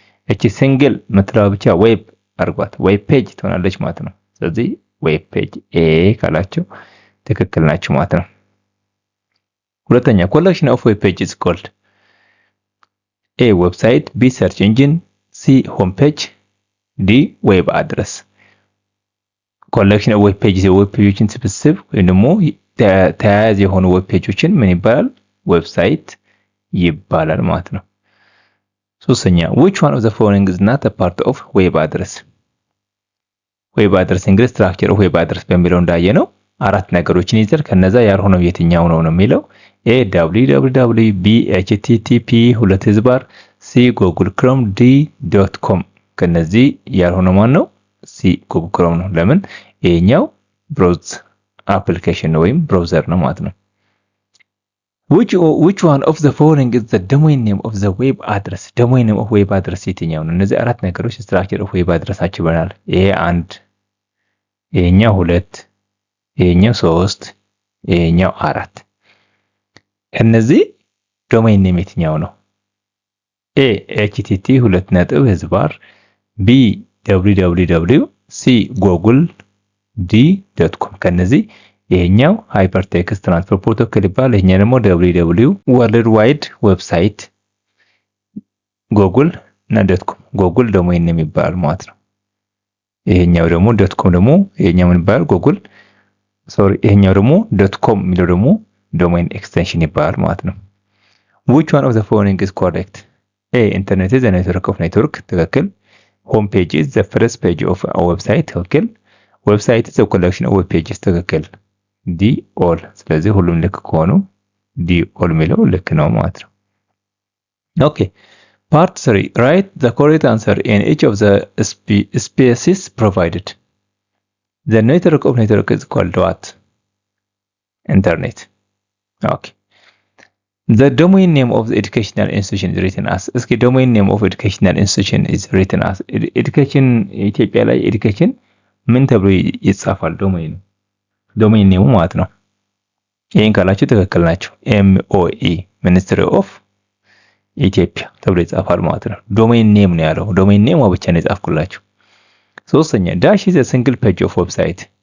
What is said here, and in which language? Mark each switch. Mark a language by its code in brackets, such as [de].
[am] እቺ single መጥራው ብቻ ዌብ አርጓት ዌብ ፔጅ ትሆናለች ማለት ነው። ስለዚህ ዌብ ፔጅ ኤ ካላችሁ ትክክል ናችሁ ማለት ነው። ሁለተኛ [en] collection of web pages is called A website, B search engine, C homepage, D web address. collection of web pages [am] የዌብ ፔጆችን ስብስብ ወይም ደግሞ ተያያዥ የሆኑ ዌብ ፔጆችን ምን ይባላል? ዌብሳይት ይባላል ማለት ነው። ሶስተኛ [en] which one of the following is not a part of web address? [am] web address እንግዲህ [en] structure of web address [am] በሚለው እንዳየ ነው አራት ነገሮችን ይዘል ከነዛ ያልሆነው የትኛው ነው የሚለው A www B http ሁለት ህዝባር C google chrome D .com ከነዚህ ያልሆነው ማን ነው? C google chrome ነው። ለምን? ይሄኛው ብራውዝ አፕሊኬሽን ነው ወይም ብራውዘር ነው ማለት ነው። [en] which one of the following is the domain name of the web address? domain name of web address [am] የትኛው ነው? እነዚህ አራት ነገሮች [en] structure of web address [am] አቸው ይባላል። ይሄ አንድ፣ ይሄኛው ሁለት፣ ይሄኛው ሶስት፣ ይሄኛው አራት። እነዚህ ዶሜን ኔም የትኛው ነው? A http ሁለት ነጥብ ህዝባር B www C google D .com ከነዚህ ይሄኛው ሃይፐርቴክስት ትራንስፈር ፕሮቶኮል ይባላል። ይሄኛው ደግሞ www ወርልድ ዋይድ ዌብሳይት google እና .com google ዶሜን ኔም ይባላል ማለት ነው። ይሄኛው ደግሞ .com ደግሞ ይሄኛው ምን ይባላል? google ይሄኛው ደግሞ .com የሚለው ደግሞ ዶሜን ኤክስቴንሽን ይባላል ማለት ነው። [en] which one of the following is correct? A internet is a network of network ትክክል። home page is the first page of a website ትክክል። website is a collection of web pages ትክክል። D all [am] ስለዚህ ሁሉም ልክ ከሆኑ D all የሚለው ልክ ነው ማለት ነው። [en] okay part 3 write the correct answer in each of the spaces provided. The network of network is called what? Internet. Okay. The domain name of the educational institution is written as. [am] እስኪ [en] domain name of educational institution is written as. [am] education ኢትዮጵያ ላይ education ምን ተብሎ ይጻፋል? domain name ማለት ነው። ይሄን ካላችሁ ትክክል ናችሁ። MOE Ministry of ኢትዮጵያ ተብሎ ይጻፋል ማለት ነው። domain name ነው ያለው። domain name ብቻ ነው የጻፍኩላችሁ። ሶስተኛ [en] dash is a single page of website.